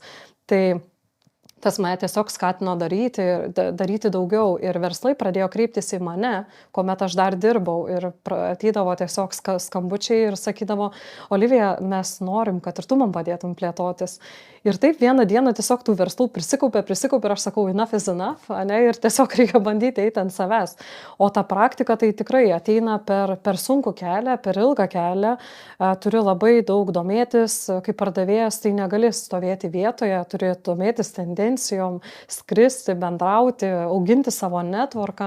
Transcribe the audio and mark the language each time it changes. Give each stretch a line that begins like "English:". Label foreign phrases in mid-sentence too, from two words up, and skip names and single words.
Lithuanian: Tai tas mane tiesiog skatino daryti daugiau ir verslai pradėjo kreiptis į mane, kuomet aš dar dirbau ir ateidavo tiesiog skambučiai ir sakydavo, Olivija, mes norim, kad ir tu man padėtum plėtotis. Ir taip vieną dieną tiesiog tų verslų prisikaupė ir aš sakau,
English: enough is enough,
Lithuanian: ne, ir tiesiog reikia bandyti eiti ant savęs. O ta praktika tai tikrai ateina per sunkų kelią, per ilgą kelią, turi labai daug domėtis, kaip pardavėjas, tai negali stovėti vietoje, turi domėtis tendencijom, skristi, bendrauti, auginti savo networką.